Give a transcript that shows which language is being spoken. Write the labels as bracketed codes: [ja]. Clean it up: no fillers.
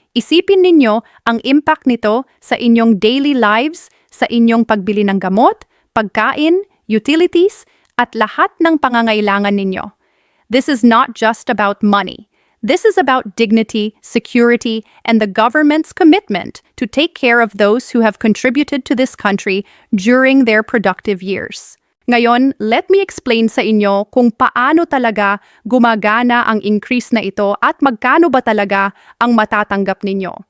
[tl] Isipin ninyo ang impact nito sa inyong [en] daily lives, [tl] sa inyong pagbili ng gamot, pagkain, utilities, at lahat ng pangangailangan ninyo. [en] This is not just about money. This is about dignity, security, and the government's commitment to take care of those who have contributed to this country during their productive years. [tl] Ngayon, [en] let me explain [tl] sa inyo kung paano talaga gumagana ang increase na ito at magkano ba talaga ang matatanggap ninyo.